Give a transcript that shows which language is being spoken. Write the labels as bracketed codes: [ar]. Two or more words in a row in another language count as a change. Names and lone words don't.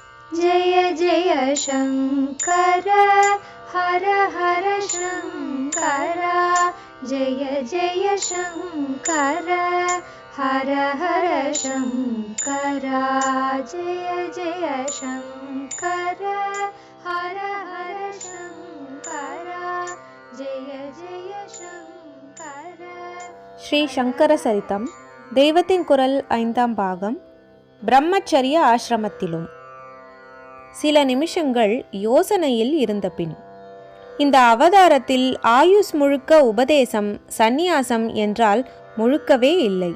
[sa] जय जय शङ्कर हर हर शङ्कर जय जय शङ्कर हर हर शङ्कर जय जय शङ्कर हर हर शङ्कर जय जय शङ्कर. [ta] ஸ்ரீ சங்கர சரிதம் தெய்வத்தின் குரல் 5ஆம் பாகம். பிரம்மச்சரிய ஆசிரமத்திலும். சில நிமிஷங்கள் யோசனையில் இருந்தபின், இந்த அவதாரத்தில் ஆயுஸ் முழுக்க உபதேசம் சந்நியாசம் என்றால் முழுக்கவே இல்லை.